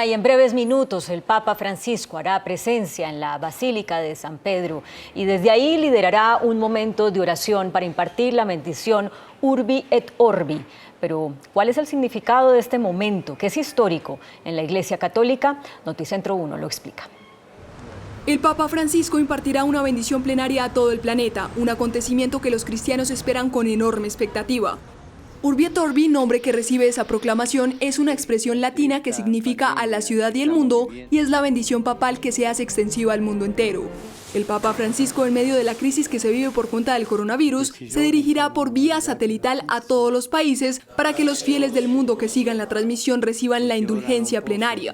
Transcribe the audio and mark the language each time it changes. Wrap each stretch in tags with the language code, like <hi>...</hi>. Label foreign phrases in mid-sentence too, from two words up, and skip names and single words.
<es>Y en breves minutos el Papa Francisco hará presencia en la Basílica de San Pedro y desde ahí liderará un momento de oración para impartir la bendición</es> <la>Urbi et Orbi.</la> <es>Pero, ¿cuál es el significado de este momento, que es histórico en la Iglesia Católica? Noticentro 1 lo explica. El Papa Francisco impartirá una bendición plenaria a todo el planeta, un acontecimiento que los cristianos esperan con enorme expectativa.</es> <la>Urbi et Orbi,</la> <es>nombre que recibe esa proclamación, es una expresión latina que significa a la ciudad y el mundo y es la bendición papal que se hace extensiva al mundo entero. El Papa Francisco, en medio de la crisis que se vive por cuenta del coronavirus, se dirigirá por vía satelital a todos los países para que los fieles del mundo que sigan la transmisión reciban la indulgencia plenaria.</es>